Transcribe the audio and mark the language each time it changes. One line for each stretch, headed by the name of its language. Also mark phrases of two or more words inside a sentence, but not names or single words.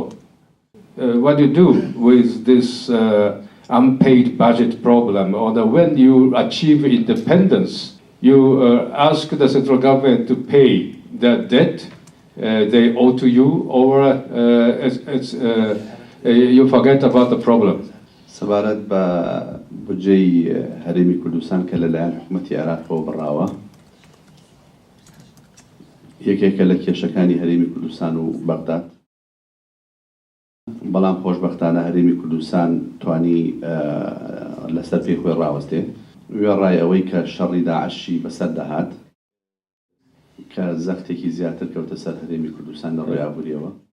English: What do you do with this unpaid budget problem? Or when you achieve independence, you ask the central government to pay the debt they owe to you, or you forget about the problem?
Central Kurdish: سەبارەت بە بودجەی هەرێمی کوردستان کە لەلایەن حکوومەتی عێراقەوە بڕاوە، یەکێکە لە کێشەکانی هەرێمی کوردستان و بەغداد، بەڵام خۆشبەختانە هەرێمی کوردستان توانی لەسەر پێی خۆی ڕاوەستێ وێڕای ئەوەی کە شەڕی داعشی بەسەر دەهات کە زەختێکی زیاتر کەوتە سەر هەرێمی کوردستان لە ڕۆی ئابووریەوە.